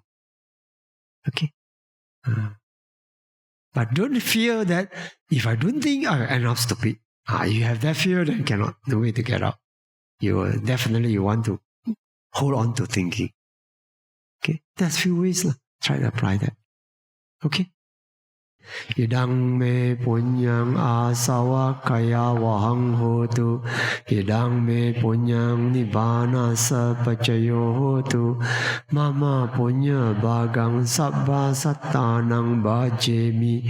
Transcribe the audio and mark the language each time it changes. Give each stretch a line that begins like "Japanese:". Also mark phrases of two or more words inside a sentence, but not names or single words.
English: Okay? But don't fear that if I don't think, I end up stupid. You have that fear, then cannot, no way to get out. You want to hold on to thinking. Okay? There's few ways. Try to apply that. Okay?
Pali: Idang me punyang asawa kaya wahang hotu. Idang me punyang nibbana sapacayo hotu. Mama punya bagang sabba sattanang bhajemi.